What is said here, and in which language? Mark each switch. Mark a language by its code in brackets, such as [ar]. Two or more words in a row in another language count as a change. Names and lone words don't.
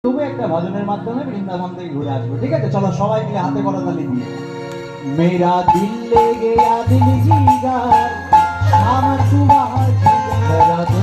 [bn] তবু একটা ভজনের মাধ্যমে বৃন্দাবন থেকে ঘুরে আসবো। ঠিক আছে, চলো সবাই মিলে হাতে করতালি দিয়ে। [hi] मेरा दिल ले गया दिल जीगर शाम सुबह मेरा दिल